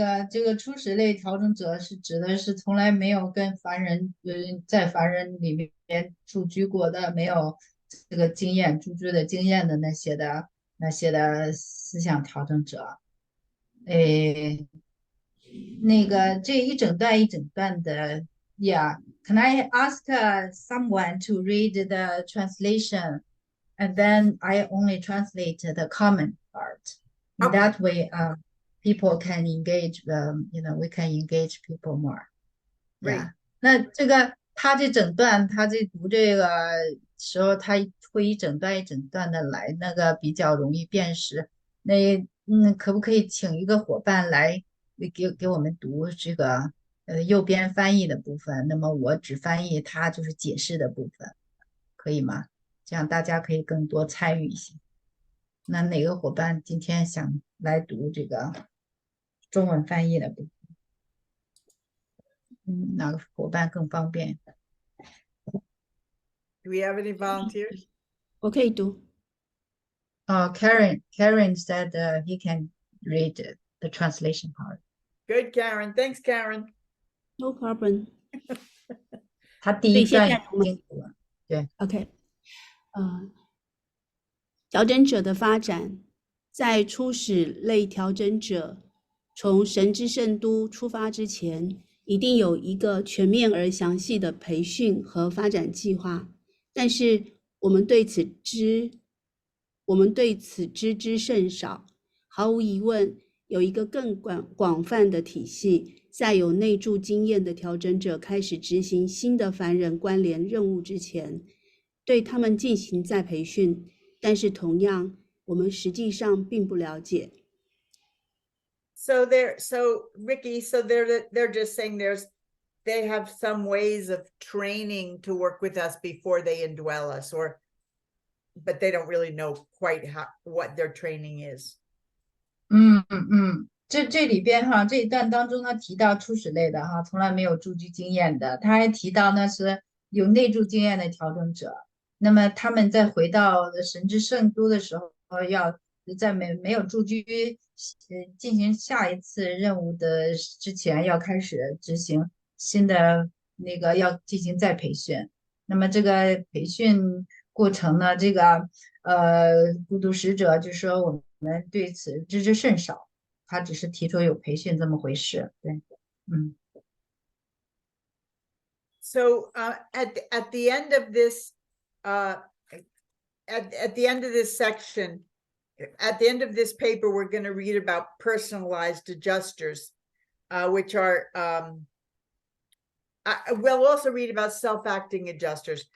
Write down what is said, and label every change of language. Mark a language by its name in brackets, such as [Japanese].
[Chinese] 这个初始类调整者是指的是从来没有跟凡人，在凡人里面住居过的，没有这个经验住居的经验的那些的思想调整者。那个这一整段一整段的 [English] ，Yeah, can I ask someone to read the translation, and then I only translate the comment part. In Okay. that way, people can engage. We can engage people more. Right. [Chinese] 那这个他这整段，他这读这个时候，他会一整段一整段的来，那个比较容易辨识。那可不可以请一个伙伴来给我们读这个右边翻译的部分？那么我只翻译他就是解释的部分，可以吗？这样大家可以更多参与一些。那哪个伙伴今天想来读这个中文翻译的部分？哪个伙伴更方便？ [English] Do we have any volunteers? [Chinese] 我可以读。 [English] Karen said he can read the translation part. Good, Karen. Thanks, Karen. No problem. [Chinese] 他第一段已所以现在我们经读了，对。 OK，调整者的发展，在初始类调整者从神之圣都出发之前，一定有一个全面而详细的培训和发展计划。但是我们对此知之甚少。毫无疑问，有一个更广泛的体系，在有内住经验的调整者开始执行新的凡人关联任务之前，对他们进行再培训。但是同样，我们实际上并不了解。 [English] So Ricky, they're just saying they have some ways of training to work with us before they indwell us, but they don't really know quite what their training is. [Chinese] 这里边哈，这一段当中他提到初始类的哈，从来没有驻居经验的，他还提到呢是有内住经验的调整者。那么他们在回到神之圣都的时候，要在没有驻居进行下一次任务的之前，要开始执行新的那个要进行再培训。那么这个培训过程呢，这个孤独使者就说我们对此知之甚少。他只是提出有培训这么回事，对， [English] So at the end of this at the end of this section, at the end of this paper, we're going to read about personalized adjusters, which are we'll also read about self-acting adjusters.